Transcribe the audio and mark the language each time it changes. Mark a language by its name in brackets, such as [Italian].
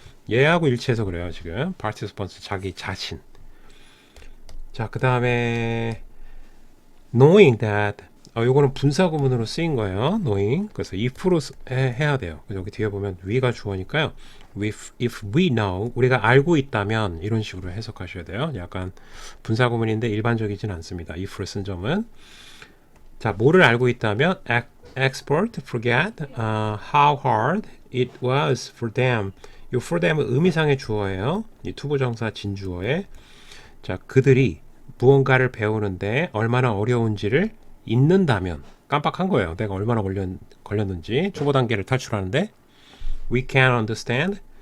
[Korean] 얘하고 일치해서 그래요 지금. participants 자기 자신. 자, 그 다음에 [English] knowing that [Korean] 요거는 분사구문으로 쓰인 거예요. [English] knowing. [Korean] 그래서 if로 해야 돼요. 그래서 여기 뒤에 보면 we가 주어니까요. [English] if we know [Korean] 우리가 알고 있다면 이런 식으로 해석하셔야 돼요. 약간 분사구문인데 일반적이진 않습니다. if를 쓴 점은. 자, 뭐를 알고 있다면 [English] expert forget how hard it was for them. [Korean] 이 for them은 의미상의 주어예요. 이 투부정사 진주어에 자, 그들이 무언가를 배우는데 얼마나 어려운지를 잊는다면 깜빡한 거예요. 내가 얼마나 걸렸는지 초보 단계를 탈출하는데 [English] we can understand